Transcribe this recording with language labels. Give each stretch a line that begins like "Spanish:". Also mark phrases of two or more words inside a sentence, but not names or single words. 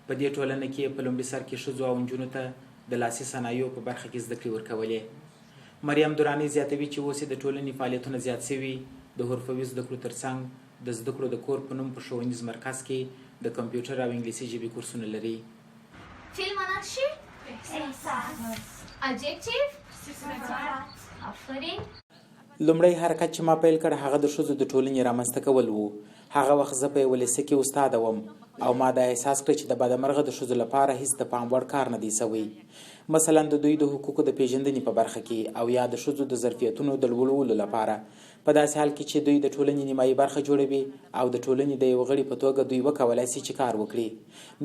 Pashto: په دې ټولنه کې په لومړي سر کې ښځو او نجونو ته د لاسي صنایعو په برخه کې زده کړې ورکولې. مریم درانی زیاتوي چې اوس د ټولنې فعالیتونه زیات شوي. د حرفوي زده کړو ترڅنګ د زده کړو د کور په نوم په ښوونیز مرکز کې د کمپیوټر او انګلیسي ژبې کورسونه لري.
Persian: فیل مانا چی؟ احساس. ادجکتیو؟ آفرین.
Pashto: لومړی حرکت چې ما پیل کړ هغه د ښځو د ټولنې رامنځته کول و. هغه وخت زه په یوه لیسه کې استاده وم او ما دا احساس کړ چې د بدمرغه د ښځو لپاره هیڅ د پام وړ کار نه دی سوی. مثلا د دوی د حقوقو د پیژندنې په برخه کې او یا د ښځو د ظرفیتونو د لوړولو لپاره، په داسې حال کې چې دوی د ټولنې نیمایي برخه جوړوي او د ټولنې د یو غړي په توګه دوی وکولای شي چې کار وکړي.